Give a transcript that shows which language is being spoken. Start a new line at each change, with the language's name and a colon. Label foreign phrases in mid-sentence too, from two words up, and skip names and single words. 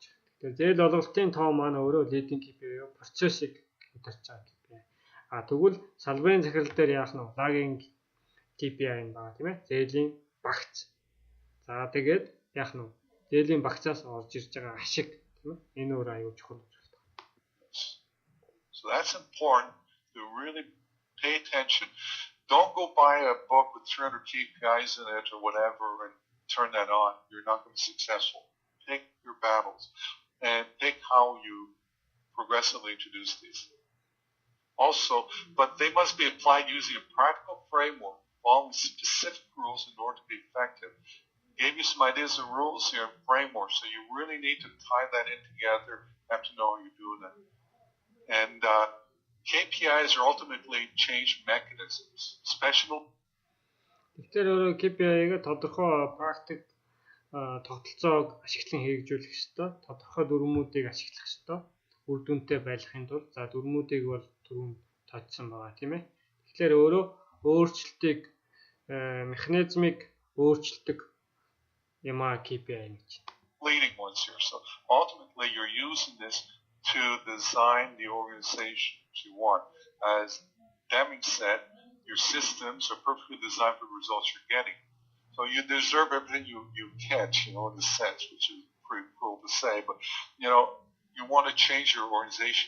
Mongolian: Тэгэхээр зээл олголтын тоо маань өөрөө
English: leading KPI
Mongolian: юу процессыг удирч байгаа KPI. Тэгвэл салбарын захирал дээр яах нь
English: lagging KPI
Mongolian: юм байна тийм ээ. Зээлийн багц. За тэгээд яах нь зээлийн багцаас орж ирж байгаа ашиг тийм ээ. Энэ өөр аюул чухал гэж байна.
English: So that's important to really pay attention. Don't go buy a book with 300 KPIs in it or whatever and turn that on. You're not going to be successful. Pick your battles and pick how you progressively introduce these. Also, but they must be applied using a practical framework, following specific rules in order to be effective. Gave you some ideas and rules here, framework, so you really need to tie that in together. Have to know how you're doing it. And KPIs are ultimately change mechanisms. Special.
Mongolian: Тэгэхээр KPI-г тодорхой практик тогтолцоог ашиглан хэрэгжүүлэх ёстой. Тодорхой дүрмүүдийг ашиглах ёстой. Үр дүнтэй байхын тулд за дүрмүүдийг бол түрүүн тоцсон байгаа тийм ээ. Тэгэхээр өөрөө өөрчлөлтийг механизмыг өөрчилдөг юм KPI гэж.
English: Leading ones here. So ultimately you're using this to design the organization you want. As Deming said, your systems are perfectly designed for the results you're getting. So you deserve everything you catch, in a sense, which is pretty cool to say, but you want to change your organization.